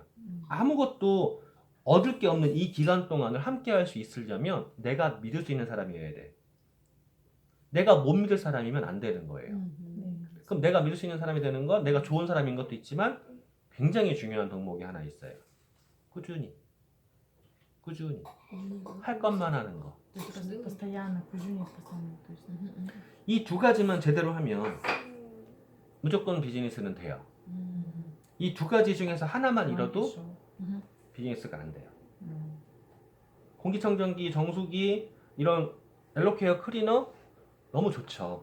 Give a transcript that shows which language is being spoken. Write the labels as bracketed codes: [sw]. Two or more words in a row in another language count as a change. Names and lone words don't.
[ko] 아무것도 얻을 게 없는 이 기간 동안을 함께 할 수 있으려면 내가 믿을 수 있는 사람이어야 돼. 내가 못 믿을 사람이면 안 되는 거예요. 네. 그럼 내가 믿을 수 있는 사람이 되는 건 내가 좋은 사람인 것도 있지만 굉장히 중요한 덕목이 하나 있어요. 꾸준히 할 것만 하는 거. [ru] То есть постоянно, 꾸준히 постоянно. То есть, [ko] 이 두 가지만 제대로 하면 무조건 비즈니스는 돼요. 이 두 가지 중에서 하나만 잃어도 [ru] хорошо. [ko] 비즈니스가 안 돼요. 공기청정기, 정수기, 이런 엘로케어 클리너 너무 좋죠.